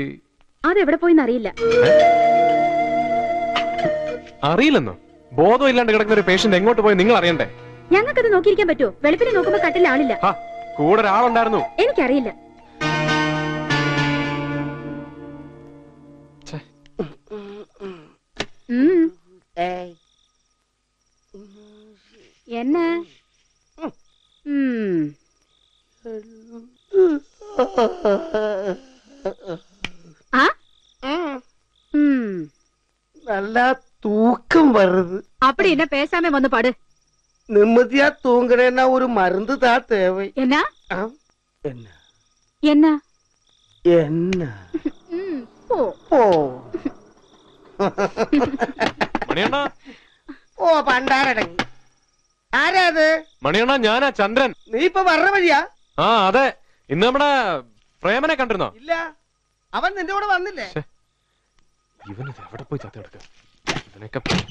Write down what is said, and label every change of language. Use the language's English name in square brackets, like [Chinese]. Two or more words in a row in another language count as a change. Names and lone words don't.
[Malayalam] അതെവിടെ പോയിന്ന് അറിയില്ല. അറിയില്ലെന്നോ? ബോധം ഇല്ലാണ്ട് കിടക്കുന്ന ഒരു പേഷ്യന്റ് എങ്ങോട്ട് പോയി നിങ്ങൾ അറിയണ്ടേ? ഞങ്ങൾക്കത് നോക്കിയിരിക്കാൻ പറ്റുമോ? വെളുപ്പിനെ നോക്കുമ്പോ കട്ടിൽ ആളില്ല. കൂടെ ഒരാളുണ്ടായിരുന്നു. എനിക്കറിയില്ല. [Tamil] என்ன நல்லா தூக்கம் வருது. அப்படி என்ன பேசாம வந்து பாடு. நிம்மதியா தூங்குறேன்னா ஒரு மருந்து தான் தேவை. என்ன என்ன என்ன என்ன போ போ. [Malayalam] മണിയണ്ണ, ഓ പണ്ടാരടങ്ങി. ആരാ അത്? മണിയണ്ണ, ഞാനാ ചന്ദ്രൻ. നീ ഇപ്പൊ വരണ വഴിയാ? ആ അതെ. ഇന്ന് നമ്മുടെ പ്രേമനെ കണ്ടിരുന്നോ? ഇല്ല, അവൻ നിന്റെ കൂടെ വന്നില്ലേ? ഇവനിത് എവിടെ പോയി ചത്തി എടുക്ക? ഇവനൊക്കെ